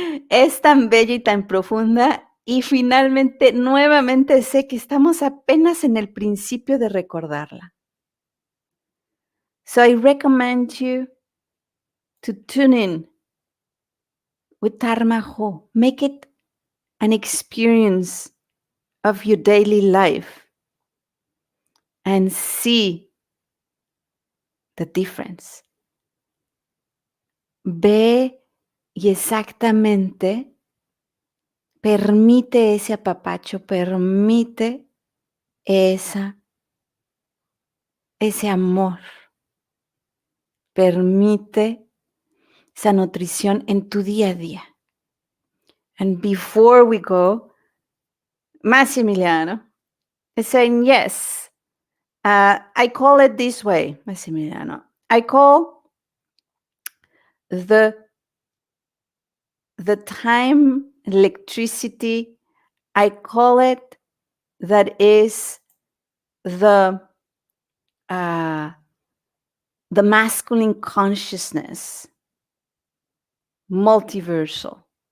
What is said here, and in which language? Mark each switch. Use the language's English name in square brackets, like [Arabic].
[Spanish] Es tan bella y tan profunda, y finalmente, nuevamente sé que estamos apenas en el principio de recordarla. [English] So I recommend you to tune in with Tarmajo. Make it an experience of your daily life and see the difference. [Spanish] Ve y exactamente permite ese apapacho, permite ese amor, permite esa nutrición en tu día a día. [English] And before we go, Massimiliano is saying, yes, I call it this way, Massimiliano. I call the time, electricity, I call it that is the masculine consciousness, multiversal.